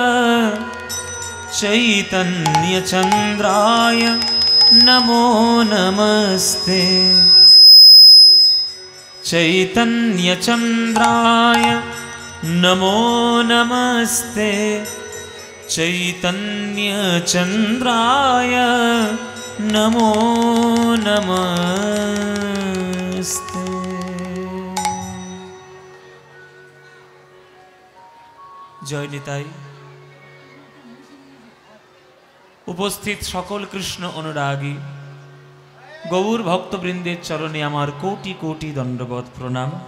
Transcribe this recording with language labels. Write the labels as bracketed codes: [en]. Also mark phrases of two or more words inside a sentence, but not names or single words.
[sa] चैतन्यचन्द्राय नमो नमस्ते चैतन्यचन्द्राय नमो नमस्ते चैतन्यचन्द्राय नमो नमस्ते। [bn] জয় নিতাই। উপস্থিত সকল কৃষ্ণ অনুরাগী গৌর ভক্তবৃন্দের চরণে আমার কোটি কোটি দণ্ডবৎ প্রণাম।